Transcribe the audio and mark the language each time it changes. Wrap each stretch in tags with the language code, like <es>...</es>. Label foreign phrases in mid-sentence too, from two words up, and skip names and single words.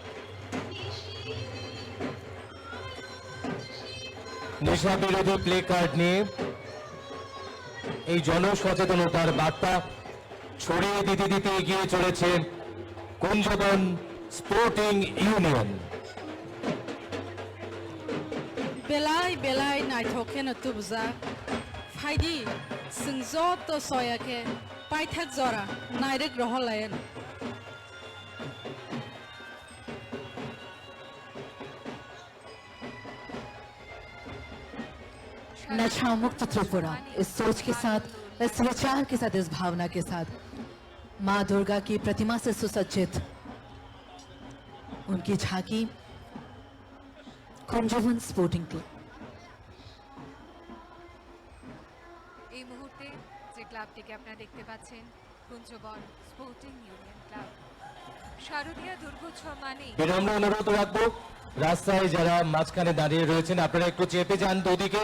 <bn>নেশা বিরোধী প্লে কার্ড নিয়ে এই জনসচেতনতার বার্তা ছড়িয়ে দিতে এগিয়ে চলেছে কুঞ্জবন স্পোর্টিং ইউনিয়ন।</bn> <trp>Belai naithokena tubza phaidi singzot to soyake paithak jora nairek roholayen</trp> <hi>नशा मुक्त त्रिपुरा इस सोच के साथ, इस विचार के साथ, इस भावना के साथ माँ दुर्गा की प्रतिमा से सुसज्जित उनकी झांकी कुंजवन स्पोर्टिंग क्लब।</hi> <bn>এই মুহূর্তে যে ক্লাবটিকে আপনারা দেখতে পাচ্ছেন কুঞ্জবন স্পোর্টিং ইউনিয়ন ক্লাব শারদীয়া দুর্গোৎসব মানে বিনম্র অনুরোধ রাখবো রাস্তায় যারা মাঝখানে দাঁড়িয়ে রয়েছেন আপনারা একটু চেপে যান দুদিকেই।</bn>